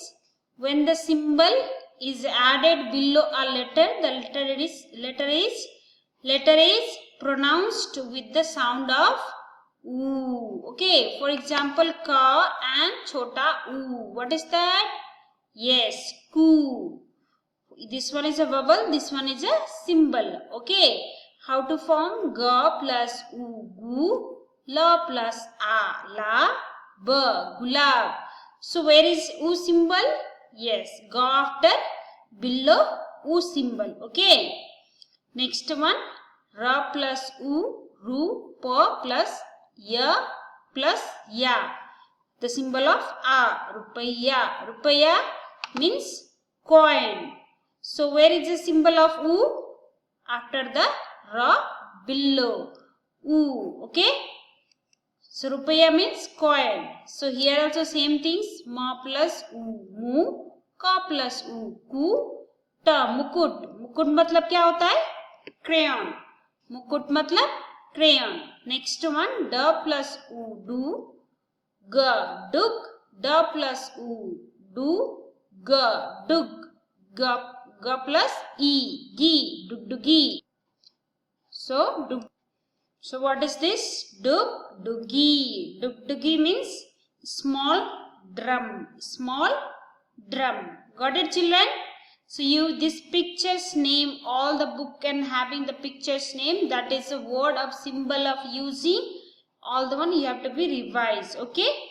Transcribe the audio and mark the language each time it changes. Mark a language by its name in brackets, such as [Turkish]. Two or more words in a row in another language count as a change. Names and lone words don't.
[English] When the symbol is added below a letter, the letter is pronounced with the sound of oo. Okay, for example, ka and [Hindi] छोटा उ. [English] What is that? Yes, ku. This one is a vowel, this one is a symbol. Okay, how to form? Ga plus u, gu. La plus a, la. Ba, gulab. So where is u symbol? Yes, ga after below u symbol. Okay, next one, ra plus u, ru. Pa plus ya plus ya, the symbol of a, rupaya. Rupaya means coin. So where is the symbol of u? After the ra, below u. Okay, so rupaya means coin. So here also same things, ma plus u, mu. Ka plus u, ku. Ta, mukut. [Hindi] मुकुट मतलब क्या होता है? Crayon. मुकुट मतलब crayon. [English] Next one, da plus u, du. Ga, dug. Da plus u, du. Ga, dug. Ga plus e, gi. Dug, dugi. So, dug. So what is this? Dug, dugi. Dug, dugi means small drum. Small drum. Got it, children? So you this picture's name, all the book and having the picture's name, that is a word of symbol of using. All the one you have to be revised. Okay.